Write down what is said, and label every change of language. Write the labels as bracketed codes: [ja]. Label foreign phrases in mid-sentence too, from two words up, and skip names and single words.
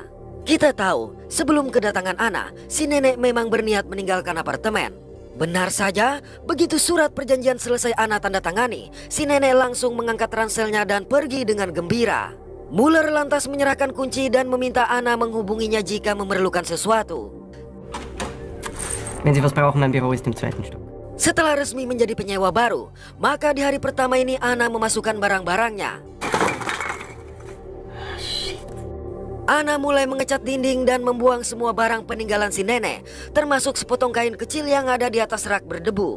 [id] Kita tahu, sebelum kedatangan Anna, si nenek memang berniat meninggalkan apartemen. Benar saja, begitu surat perjanjian selesai Anna tanda tangani, si nenek langsung mengangkat ranselnya dan pergi dengan gembira. Muller lantas menyerahkan kunci dan meminta Anna menghubunginya jika memerlukan sesuatu. [de] Wenn Sie was brauchen, mein Büro ist im 2. Stock. [id] Setelah resmi menjadi penyewa baru, maka di hari pertama ini Anna memasukkan barang-barangnya. Anna mulai mengecat dinding dan membuang semua barang peninggalan si nenek, termasuk sepotong kain kecil yang ada di atas rak berdebu.